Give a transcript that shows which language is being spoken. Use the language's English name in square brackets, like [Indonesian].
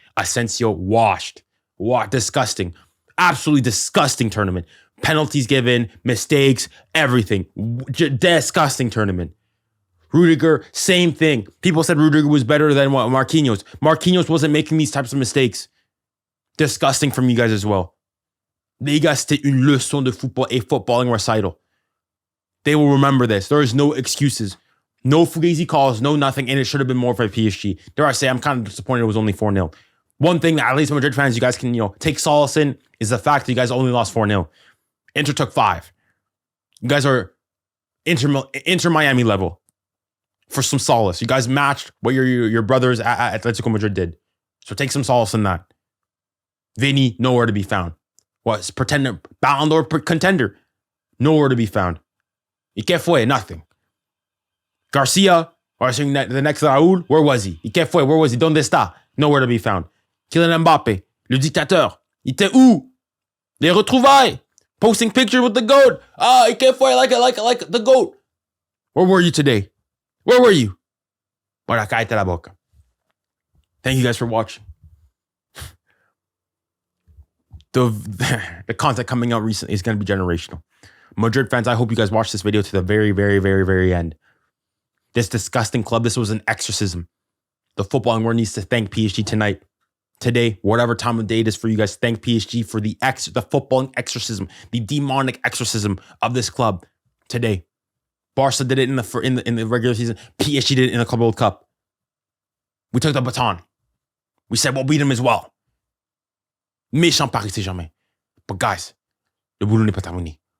[English] Asensio washed. Disgusting. Absolutely disgusting tournament. Penalties given, mistakes, everything. Disgusting tournament. Rudiger, same thing. People said Rudiger was better than Marquinhos. Marquinhos wasn't making these types of mistakes. Disgusting from you guys as well. [French] Les gars, c'était une leçon de football, [English] a footballing recital. They will remember this. There is no excuses. No fugazi calls, no nothing, and it should have been more for PSG. Dare I say, I'm kind of disappointed it was only 4-0. One thing that at least Madrid fans, you guys can, take solace in is the fact that you guys only lost 4-0. Inter took 5. You guys are Inter Miami level for some solace. You guys matched what your brothers at Atletico Madrid did. So take some solace in that. Vini, nowhere to be found. What? Pretender, Ballon d'Or contender, nowhere to be found. [Spanish] ¿Y qué fue? [English] Nothing. Garcia, or the next Raúl, where was he? [Spanish] ¿Y qué fue? [English] Where was he? [Spanish] ¿Dónde está? [English] Nowhere to be found. [French] Kylian Mbappé, le dictateur. Il était où? Les retrouvailles. [English] Posting picture with the GOAT. [Spanish] ¿Y qué fue? [English] Like the GOAT. Where were you today? Where were you? [Spanish] Bueno, cállate la boca. [English] Thank you guys for watching. The content coming out recently is going to be generational. Madrid fans, I hope you guys watch this video to the very, very, very, very end. This disgusting club, this was an exorcism. The footballing world needs to thank PSG tonight. Today, whatever time of day it is for you guys, thank PSG for the footballing exorcism, the demonic exorcism of this club today. Barca did it in the regular season. PSG did it in the Club World Cup. We took the baton. We said we'll beat them as well. [French] Méchant Paris Saint-Germain. [English] But guys, [French] le boulot n'est pas terminé.